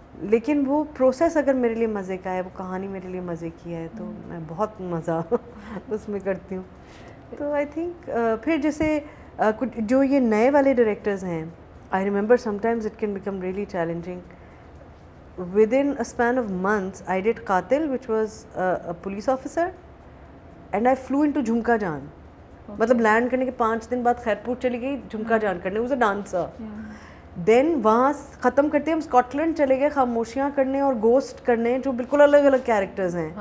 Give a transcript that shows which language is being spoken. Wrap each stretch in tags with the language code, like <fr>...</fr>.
<ur>لیکن وہ پروسیس اگر میرے لیے مزے کا ہے, وہ کہانی میرے لیے مزے کی ہے, تو میں بہت مزہ اس میں کرتی ہوں. تو آئی تھنک پھر جیسے کچھ جو یہ نئے والے ڈائریکٹرز ہیں,</ur> <en>I remember some times it can become really challenging. within a span of months I did Qatil, which was a police officer, and I flew into Jhumka Jaan.</en> <ur>مطلب لینڈ کرنے کے 5 دن بعد خیرپور چلی گئی جھمکا جان کرنے.</ur> <en>was a dancer.</en> <ur>دین وہاں ختم کرتے ہیں ہم اسکاٹ لینڈ چلے گئے خاموشیاں کرنے اور گوسٹ کرنے, جو بالکل الگ الگ کیریکٹرز ہیں.</ur>